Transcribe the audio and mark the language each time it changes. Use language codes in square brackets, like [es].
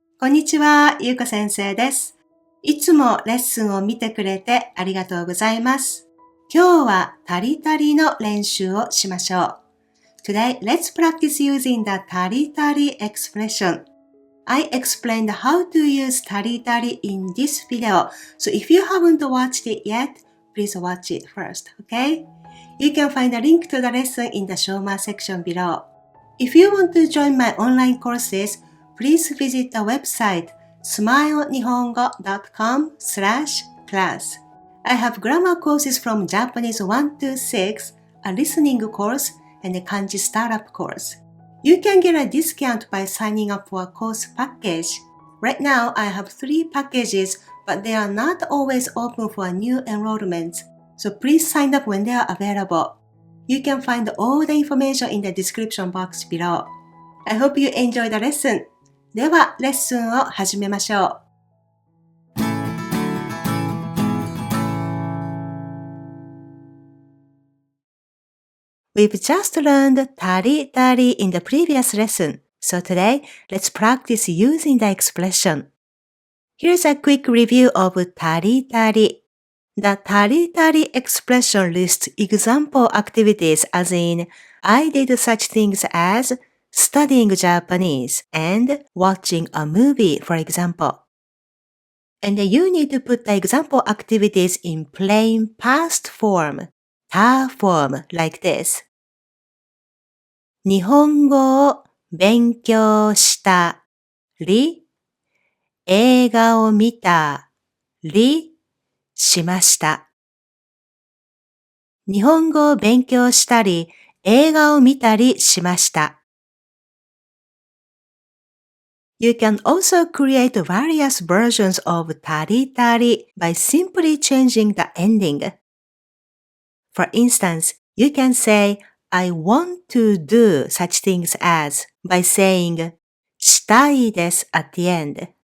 [ja] こんにちは、ゆうこ先生です。いつもレッスンを見てくれてありがとうございます。今日はたりたりの練習をしましょう。 [en] Today, let's practice using the たりたり expression. I explained how to use たりたり in this video, so if you haven't watched it yet, please watch it first, okay? You can find a link to the lesson in the show more section below. If you want to join my online courses, please visit the website smilenihongo.com/class. I have grammar courses from Japanese 1 to 6, a listening course, and a kanji startup course. You can get a discount by signing up for a course package. Right now, I have 3 packages, but they are not always open for new enrollments, so please sign up when they are available. You can find all the information in the description box below. I hope you enjoy the lesson. [ja] では、レッスンを始めましょう。 [en] We've just learned たりたり in the previous lesson, so today, let's practice using the expression. Here's a quick review of たりたり. The たりたり expression lists example activities as in, I did such things as studying Japanese and watching a movie, for example. And you need to put the example activities in plain past form, た form, like this. [ja] 日本語を勉強したり、映画を見たりしました。日本語を勉強したり、映画を見たりしました。 [en] You can also create various versions of たりたり by simply changing the ending. For instance, you can say, I want to do such things as by saying したいです at the end.